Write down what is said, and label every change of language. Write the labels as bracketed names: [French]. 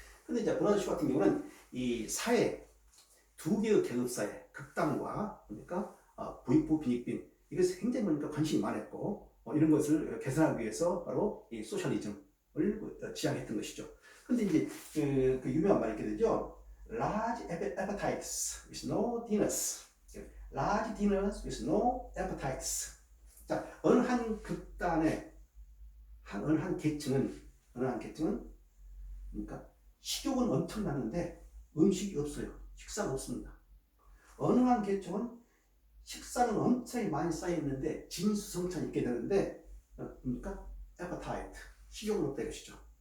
[Korean] 그런데 이제 버나드 쇼 같은 경우는 이 사회, 두 개의 계급 사회, 극단과 그러니까 부익부, 빈익빈, 이것에 굉장히 그러니까 관심이 많았고 이런 것을 개선하기 위해서 바로 이 소셜리즘을 지향했던 것이죠. 그런데 이제 그 유명한 말이 있게 되죠. [English] Large appetites with no dinners. Large dinners with no appetites. [Korean] 자, 어느 한 극단의 어느 한 계층은 그러니까 식욕은 엄청나는데 음식이 없어요. 식사가 없습니다. 어느 한 계층은 식사는 엄청 많이 쌓여 있는데 진수성찬이 있게 되는데 그러니까 appetite, 식욕은 없다 이것이죠.